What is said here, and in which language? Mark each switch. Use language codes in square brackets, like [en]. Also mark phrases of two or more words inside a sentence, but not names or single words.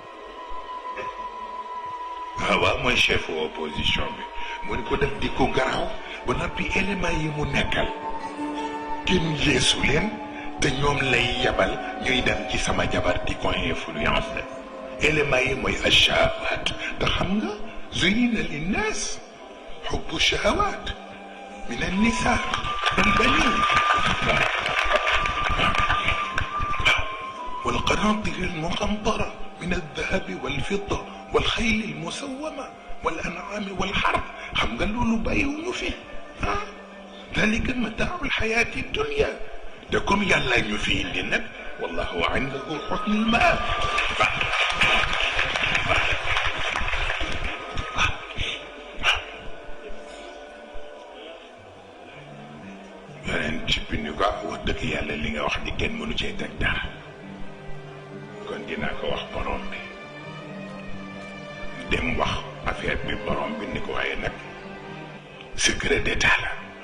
[wo] hawa mooy chef opposition bi mu ni ko def di ko garaaw ba noppi élément yi mu nekkal kenn yeesu leen te ñoom lay yebal ñuy dem ci sama jabar di ko influence élément yi mooy achahawaat te xam nga [ar] زين للناس حب الشهوات من النساء والبنين والقناطر المقنطرة من الذهب والفضة والخيل المسومة والأنعام والحرث [wo] xam nga loolu bàyyiwuñu fi [ar] ذلك متاع الحياة الدنيا [wo] te comme yàlla ñu fi indi nag [ar] والله عنده حسن المآب [wo] yeneen ci bi ni ko wax dëgg yàlla li nga wax ni kenn mënu cee teg dara kon dinaa ko wax borom bi dem wax affaire bi borom bi ni ko waaye nag [fr] secret d'état [wo] la